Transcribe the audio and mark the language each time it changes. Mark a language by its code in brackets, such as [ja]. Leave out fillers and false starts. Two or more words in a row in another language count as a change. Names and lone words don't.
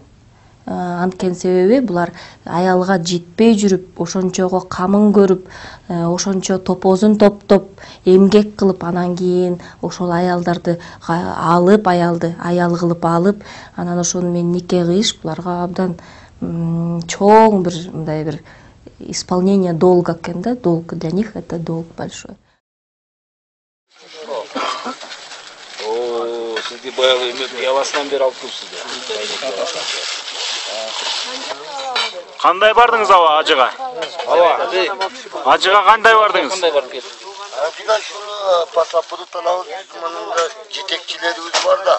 [ky] Анткени себеби булар аялга жетпей жүрүп, ошончого камын көрүп, ошончо топозун топтоп, эмгек кылып, анан кийин ошол аялдарды алып, аял кылып алып, анан ошону менен нике кыйыш буларга абдан чоң мындай бир [ru] исполнение долга [ky] экен да, [ru] долг для них это долг большой. [ky] Сизди баягы явасынан бери алып келипсиз да. Кандай бардыңыз аба ажыга? Ажыга кандай бардыңыз? Кандай барып кеттиң? Ажыга ушул пассапорт алабыз, мында жетекчилерибиz бар да.